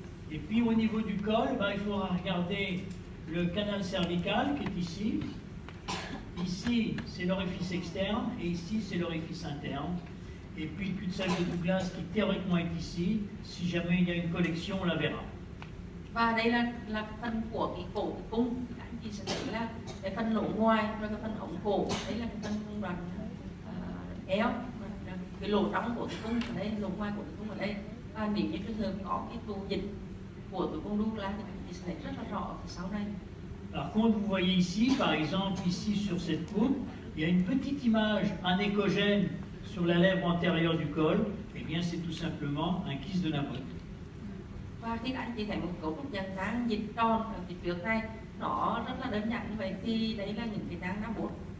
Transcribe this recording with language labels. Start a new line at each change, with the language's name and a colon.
French: Et puis au niveau du col, il faudra regarder le canal cervical qui est ici. Ici, c'est l'orifice externe et ici, c'est l'orifice interne. Et puis le cul-de-sac de Douglas qui théoriquement est ici. Si jamais il y a une collection, on la verra.
Vietnamese: Và đây là cái phần của cái cổ tử cung. Các anh chị sẽ thấy là cái phần lỗ ngoài rồi cái phần ống cổ. Đấy là cái phần đoạn eo, cái lỗ trong của tử cung ở đây, lỗ ngoài của tử cung ở đây. Và nếu như trường hợp có cái tụ dịch của tử cung Douglas thì các anh chị sẽ thấy rất là rõ ở phía sau này.
French: Par contre, vous voyez ici, par exemple, ici sur cette coupe, il y a une petite image anécogène sur la lèvre antérieure du col. Eh bien, c'est tout simplement un kyste de Napote.
Vietnamese: Và khi các anh chị thấy một cấu trúc dạng nang dịch tròn ở phía trước này, nó rất là đơn giản như vậy thì đấy là những cái nang Napote.